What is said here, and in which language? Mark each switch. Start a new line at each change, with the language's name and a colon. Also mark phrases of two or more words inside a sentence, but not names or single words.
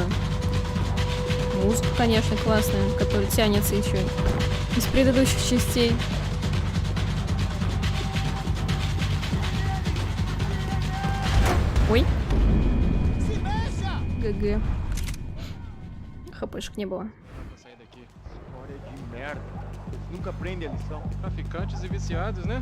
Russian: Музыка, конечно, классная, которая тянется еще из предыдущих частей. Ой. ГГ. ХПшек не было.
Portuguese: Nunca aprende a lição. Traficantes e viciados, né?